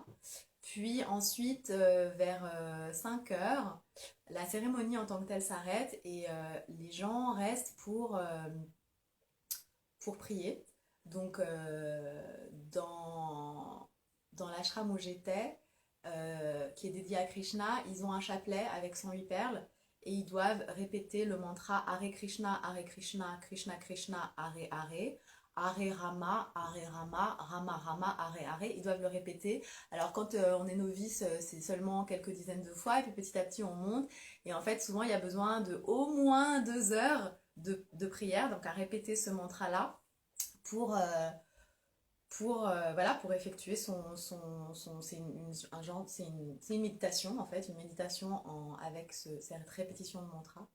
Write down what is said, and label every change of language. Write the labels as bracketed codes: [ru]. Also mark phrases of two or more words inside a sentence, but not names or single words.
[fr] Puis ensuite, vers 5h, la cérémonie en tant que telle s'arrête et les gens restent pour prier. Donc, dans l'ashram où j'étais, qui est dédié à Krishna, ils ont un chapelet avec 108 perles et ils doivent répéter le mantra Hare Krishna, Krishna Krishna, Hare Hare. Hare Rama, Hare Rama, Rama Rama, Hare Hare. Ils doivent le répéter. Alors quand on est novice, c'est seulement quelques dizaines de fois, et puis petit à petit on monte. Et en fait, souvent il y a besoin de au moins 2 heures de prière, donc à répéter ce mantra-là pour, voilà, pour effectuer c'est un genre, c'est une méditation en fait, une méditation avec cette répétition de mantra.